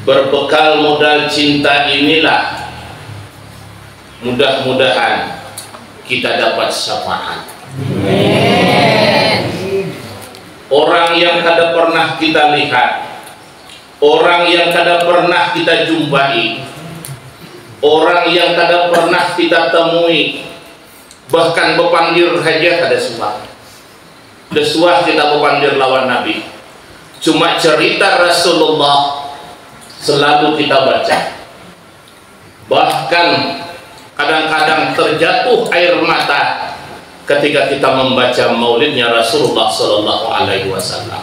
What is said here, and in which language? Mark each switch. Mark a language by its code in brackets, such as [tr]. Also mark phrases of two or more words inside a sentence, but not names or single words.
[id] berbekal modal cinta inilah mudah-mudahan kita dapat syafaat. [bjn] Orang yang kada pernah kita lihat, orang yang kada pernah kita jumpai, orang yang kada pernah kita temui, bahkan bepandir saja kada suah. Desuah kita bepandir lawan Nabi. [id] Cuma cerita Rasulullah selalu kita baca. Bahkan kadang-kadang terjatuh air mata ketika kita membaca maulidnya Rasulullah [ar] Sallallahu Alaihi Wasallam.